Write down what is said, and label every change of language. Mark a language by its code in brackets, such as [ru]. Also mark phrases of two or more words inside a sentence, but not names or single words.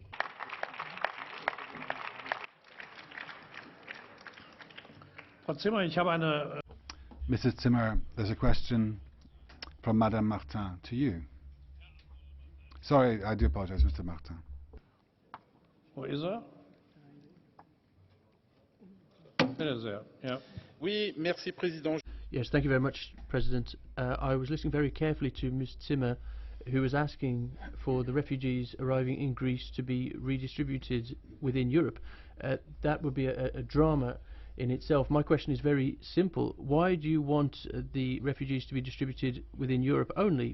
[en] Mrs. Zimmer, there's a question from Madame Martin to you. Sorry, I do apologize, Mr. Martin. [de] Wo ist er? Bitte sehr. Ja. [fr] Oui, merci, Président. [en] Yes, thank you very much, President. I was listening very carefully to Ms. Zimmer, who was asking for the refugees arriving in Greece to be redistributed within Europe. That would be a drama in itself. My question is very simple. Why do you want the refugees to be distributed within Europe only?